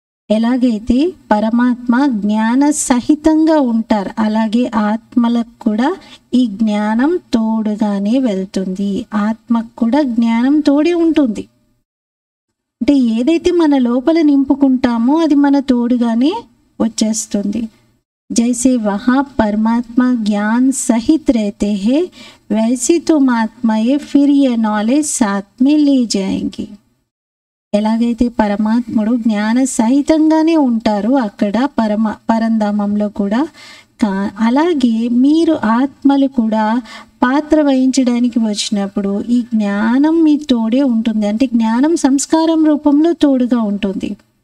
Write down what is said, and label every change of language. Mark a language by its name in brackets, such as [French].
[Telugu] ఎలాగైతే పరమాత్మ జ్ఞాన సహితంగా ఉంటారు, అలాగే ఆత్మలకు కూడా ఈ జ్ఞానం తోడుగానే వెళ్తుంది. ఆత్మకు కూడా జ్ఞానం తోడే ఉంటుంది. అంటే ఏదైతే మన లోపల నింపుకుంటామో అది మన తోడుగానే వచ్చేస్తుంది. [Hindi] जैसे वहाँ परमात्मा ज्ञान सहित रहते हैं, वैसे तुम आत्माएं फिर ये नॉलेज साथ में ले जाएंगी. [Telugu] ఎలాగైతే పరమాత్ముడు జ్ఞాన సహితంగానే ఉంటారు అక్కడ పరంధామంలో కూడా, అలాగే మీరు ఆత్మలు కూడా పాత్ర వహించడానికి వచ్చినప్పుడు ఈ జ్ఞానం మీ తోడే ఉంటుంది. అంటే జ్ఞానం సంస్కారం రూపంలో తోడుగా ఉంటుంది.